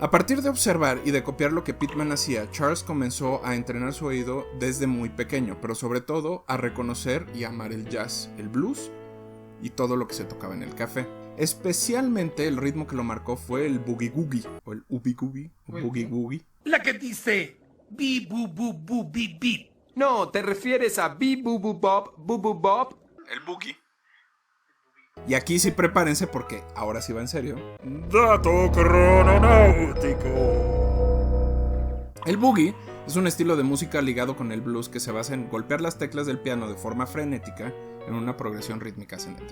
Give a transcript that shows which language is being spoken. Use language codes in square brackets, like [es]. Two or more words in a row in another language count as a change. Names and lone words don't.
[es] A partir de observar y de copiar lo que Pittman hacía, Charles comenzó a entrenar su oído desde muy pequeño, pero sobre todo a reconocer y amar el jazz, el blues y todo lo que se tocaba en el café. Especialmente el ritmo que lo marcó fue el boogie googie o el ubi googie o boogie googie. La que dice bi bu bu bu bi bi. No, ¿te refieres a Bob? El boogie. Y aquí sí prepárense porque ahora sí va en serio. Dato crononáutico. El boogie es un estilo de música ligado con el blues que se basa en golpear las teclas del piano de forma frenética en una progresión rítmica ascendente.